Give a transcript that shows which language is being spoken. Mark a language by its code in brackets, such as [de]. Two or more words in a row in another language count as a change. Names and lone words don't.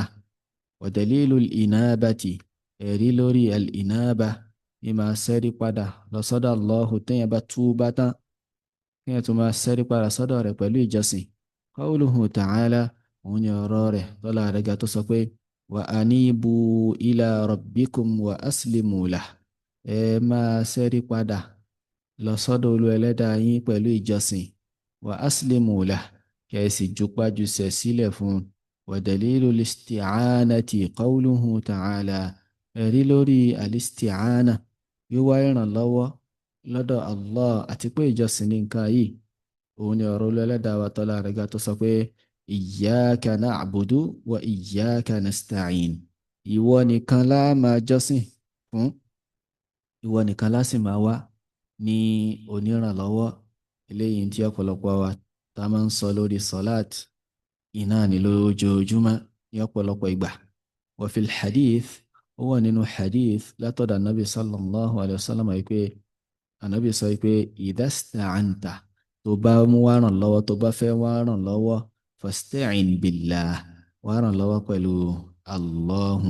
[ar] ودليل الإنابة. [yo] Ẹ̀rí lórí al-inaba, ní máa ṣẹ́rí padà lọ sọ́dọ̀ Allahu téèyàn bá túbá tán, kéèyàn tún máa ṣẹ́rí padà sọ́dọ̀ rẹ̀ pẹ̀lú ìjọsìn. [ar] قوله تعالى, [yo] òun ni ọ̀rọ̀ rẹ̀ tọ́lá rẹ̀ ga tó sọ pé [ar] وأنيبوا إلى ربكم وأسلموا له. [yo] Ẹ máa ṣẹ́rí padà lọ sọ́dọ̀ Olúwa Ẹlẹ́dàá yín pẹ̀lú ìjọsìn. [ar] وأسلموا له, [yo] kẹ́ ẹ sì jupájú sẹ̀ sílẹ̀ fún un. [ar] ودليل الاستعانة قوله تعالى. [yo] Ẹ̀rí lórí al-isti'ana, wíwá ìrànlọ́wọ́ lọ́dọ̀ Allah àti pé ìjọsìn ní nǹkan yìí. Òun ni ọ̀rọ̀ Olúwa Ẹlẹ́dàá wa tọ́lá rẹ̀ ga tó sọ pé [ar] إياك نعبد وإياك نستعين. [yo] Ìwọ nìkan la máa jọ́sìn fún, ìwọ nìkan la sì máa wá ní onírànlọ́wọ́. Eléyìí tí ọ̀pọ̀lọpọ̀ wa tá máa ń sọ lórí sọ́láàt iná ní lójoojúmọ́ ní ọ̀pọ̀lọpọ̀ ìgbà. [ar] وفي الحديث, [yo] ó wà nínú hadith látọ̀dọ̀ Ànábì [ar] صلى الله عليه وسلم [yo] wípé Ànábì sọ wípé [ar] إذا استعنت, [yo] tó bá mú wá ràn lọ́wọ́, tó bá fẹ́ wá ràn lọ́wọ́, [ar] فاستعن بالله, [yo] wá ràn lọ́wọ́ pẹ̀lú Allahu.